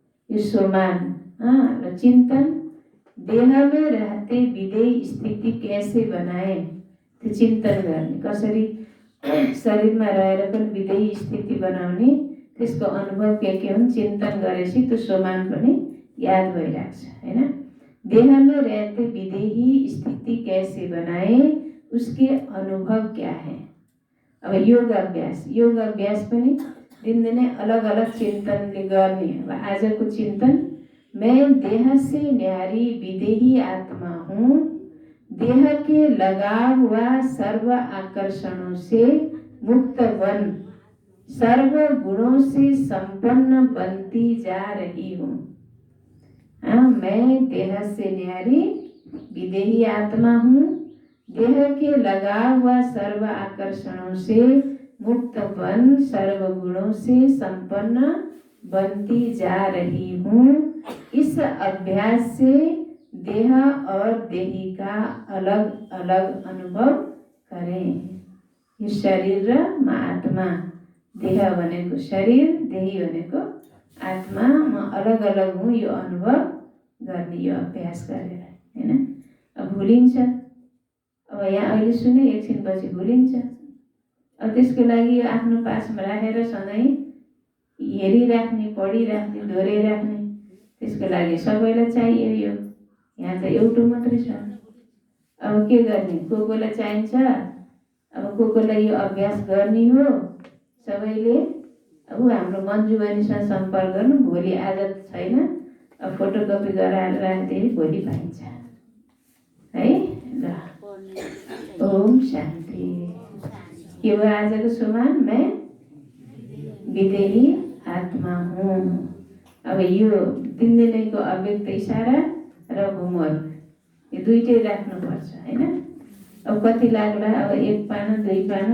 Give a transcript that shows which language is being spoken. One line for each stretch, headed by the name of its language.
Nepali: यो सोमान र चिन्तन,
Hindi: देह में रहते विदेही स्थिति कैसे बनाए,
Nepali: त्यो चिन्तन गर्ने, कसरी शरीरमा रहेर पनि विदेही स्थिति बनाउने, त्यसको अनुभव के हुन् चिन्तन गरेपछि त्यो सोमान पनि याद भइरहेको छ हैन।
Hindi: देह में रहते विदेही स्थिति कैसे बनाए, उसके अनुभव क्या है।
Nepali: अब योग अभ्यास पनि दिनदिनै अलग अलग चिन्तनले गर्ने। अब आजको चिन्तन,
Hindi: मैं देह से न्यारी विदेही आत्मा हूँ, देह के लगाव व सर्व आकर्षणों से मुक्त बन सर्व गुणों से संपन्न बनती जा रही हूँ। मैं देह से न्यारी विदेही आत्मा हूँ, देह के लगाव व सर्व आकर्षणों से मुक्त बन सर्व गुणों से संपन्न बनती जा रही हूँ। इस अभ्यास से देह और देही का अलग अलग अनुभव करें।
Nepali: यो शरीर र आत्मा, देह भनेको शरीर, देही भनेको आत्मा, म अलग अलग हुँ, यो अनुभव गर्ने, यो अभ्यास गरेर हैन। अब भुलिन्छ, अब यहाँ अहिले सुने एकछिनपछि भुलिन्छ। अब त्यसको लागि यो आफ्नो पासमा राखेर सधैँ हेरिराख्ने, पढिराख्ने, दोहोऱ्याइराख्ने, त्यसको लागि सबैलाई चाहियो यो। यहाँ त एउटा मात्रै छ। अब के गर्ने, कोलाई चाहिन्छ, अब कोलाई यो अभ्यास गर्ने हो सबैले। अब हाम्रो मन्जु बहिनीसँग सम्पर्क गर्नु, भोलि आज छैन, अब फोटोकपी गराएर राखिदिए भोलि पाइन्छ है। ल, ओम शान्ति। के भयो आजको सोमान,
Hindi: मैं विदेही आत्मा हूँ।
Nepali: अब यो दिनदिनैको अव्यक्त इशारा र होमवर्क, यो दुइटै राख्नुपर्छ हैन। अब कति लाग्ला, अब 1 पाना 2 पाना